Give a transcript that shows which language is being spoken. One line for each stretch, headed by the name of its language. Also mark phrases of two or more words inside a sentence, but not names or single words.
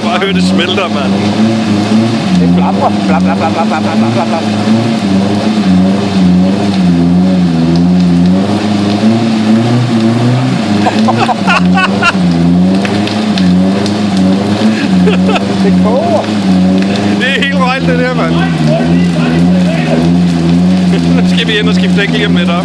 Danish: det smelter, mand. Det flapper. Flap, flap, flap, flap, flap, flap, flap, flap. Det koger. Det er helt rejt, det der, mand. Nu skal vi ind og skifte dæk lige om lidt op.